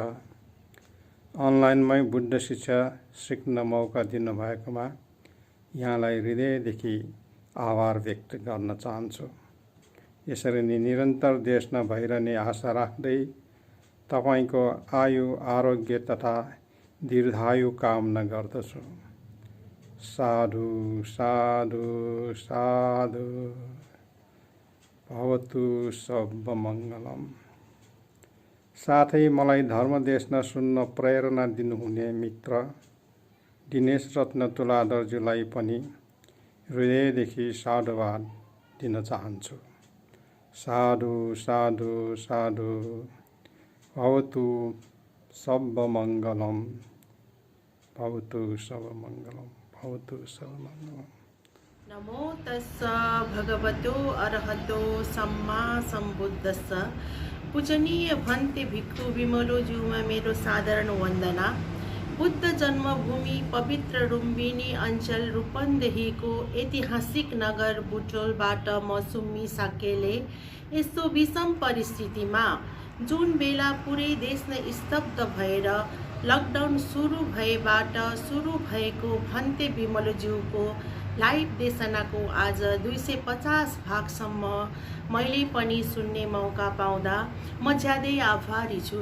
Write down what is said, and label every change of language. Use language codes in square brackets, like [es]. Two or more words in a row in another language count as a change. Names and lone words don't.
[ne] अनलाइनमै बुद्ध शिक्षा सिक्न मौका दिनुभएकोमा यहाँलाई हृदयदेखि आभार व्यक्त गर्न चाहन्छु। यसरी नै निरन्तर देश नभइरहने आशा राख्दै तपाईको आयु आरोग्य तथा दीर्घायु कामना गर्दछु। [pi] साधु साधु साधु भवतु सब मङ्गलम। [ne] साथै मलाई धर्म देश नसुन्न प्रेरणा दिनुहुने मित्र दिनेश रत्न तुलाधरज्यूलाई पनि हृदयदेखि साधुवाद दिन चाहन्छु। [pi] साधु साधु साधु भवतु सब मङ्गलम भवतु सब मङ्गलम भवतु सब मङ्गलम। नमो तस्स भगवतो अरहतो सम्मा सम्बुद्धस्स। [ne] पूजनीय भन्ते भिक्खु विमलो ज्यूमा मेरो साधारण वन्दना। बुद्ध जन्मभूमि पवित्र लुम्बिनी अञ्चल रूपन्देहीको ऐतिहासिक नगर बुटोलबाट म सुम्मी साकेले यस्तो विषम परिस्थितिमा जुन बेला पुरै देश नै स्तब्ध भएर लकडाउन सुरु भएबाट सुरु भएको भन्ते बिमलज्यूको लाइभ देशनाको आज 250 भागसम्म मैले पनि सुन्ने मौका पाउँदा म ज्यादै आभारी छु।